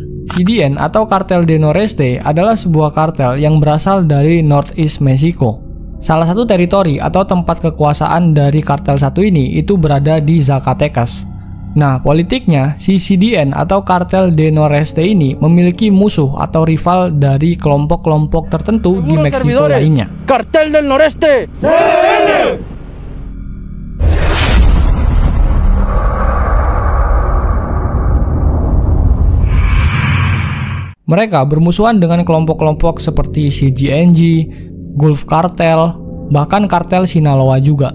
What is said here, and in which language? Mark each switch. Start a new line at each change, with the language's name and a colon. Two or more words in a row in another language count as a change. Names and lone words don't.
Indonesian: CDN atau Cartel del Noreste adalah sebuah kartel yang berasal dari Northeast Mexico. Salah satu teritori atau tempat kekuasaan dari kartel satu ini itu berada di Zacatecas. Nah, politiknya, si CDN atau Cartel del Noreste ini memiliki musuh atau rival dari kelompok-kelompok tertentu di Meksiko lainnya. Cartel del Noreste! Mereka bermusuhan dengan kelompok-kelompok seperti CGNG, Gulf Cartel, bahkan kartel Sinaloa juga.